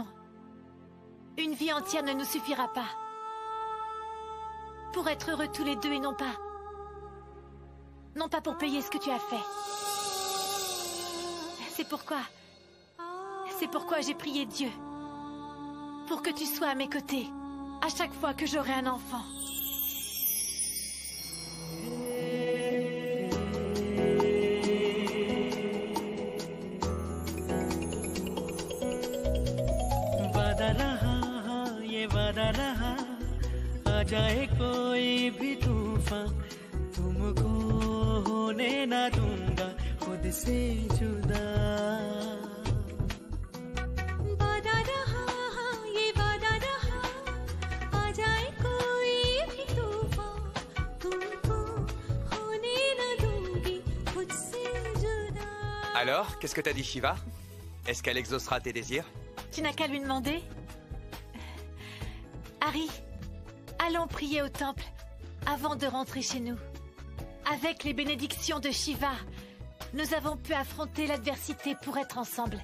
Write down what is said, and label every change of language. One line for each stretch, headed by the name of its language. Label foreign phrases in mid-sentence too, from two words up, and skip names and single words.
French: Une vie entière ne nous suffira pas. Pour être heureux tous les deux et non pas pour payer ce que tu as fait. C'est pourquoi j'ai prié Dieu pour que tu sois à mes côtés à chaque fois que j'aurai un enfant.
Hindi: वादा रहा ये वादा रहा आ जाए कोई भी तूफान तुमको होने ना दूंगा खुद से जुदा वादा रहा ये वादा रहा आ जाए कोई भी तूफान तुमको होने ना दूंगी खुद से जुदा.
French: Alors, qu'est-ce que t'as dit, Shiva? Est-ce qu'elle exaucera tes désirs? Tu n'as qu'à lui demander. Harry, allons prier au temple avant de rentrer chez nous. Avec les bénédictions de Shiva, nous avons pu affronter l'adversité pour être ensemble.